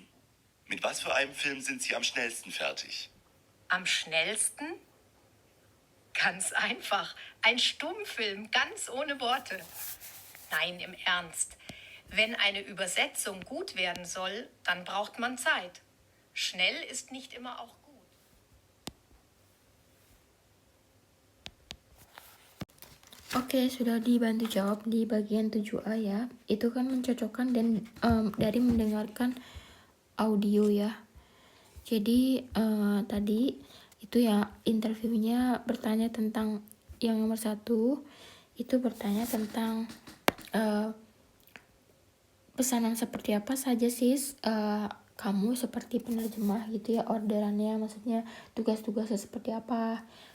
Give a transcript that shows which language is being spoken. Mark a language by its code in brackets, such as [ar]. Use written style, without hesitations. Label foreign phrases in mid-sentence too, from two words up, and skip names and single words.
[de] Mit was für einem Film sind Sie am schnellsten fertig? Am schnellsten? Ganz einfach. Ein Stummfilm, ganz ohne Worte. Nein, im Ernst. Wenn eine Übersetzung gut werden soll, dann braucht man Zeit. Schnell ist nicht immer auch gut. [id] Oke, sudah dibantu jawab di bagian 7A ya. Itu kan mencocokkan dan dari mendengarkan audio ya. Jadi tadi itu ya interviewnya bertanya tentang yang nomor 1 itu bertanya tentang pesanan seperti apa saja sih kamu seperti penerjemah gitu ya, orderannya, maksudnya tugas-tugasnya seperti apa.